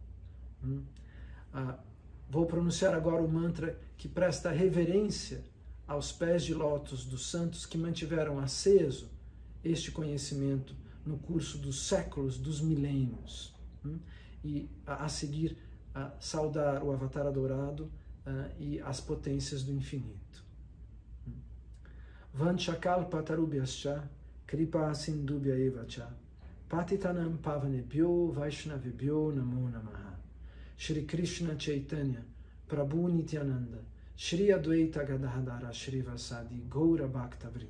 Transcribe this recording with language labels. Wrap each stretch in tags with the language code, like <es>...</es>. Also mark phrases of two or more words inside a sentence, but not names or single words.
<pt>Vou pronunciar agora o mantra que presta reverência aos pés de lótus dos santos que mantiveram aceso este conhecimento no curso dos séculos, dos milênios. E a seguir, saudar o Avatar adorado e as potências do infinito.</pt> <sa>वाञ्छाकल्पतरुभ्यश्च कृपा सिन्धुभ्य एवच पतितानां पावनेभ्यो वैष्णवेभ्यो नमो नमः. श्री कृष्ण चैतन्य प्रभु नित्यानन्द श्री अद्वैत गदाधर श्री वासादि गौर भक्त वृन्द.</sa>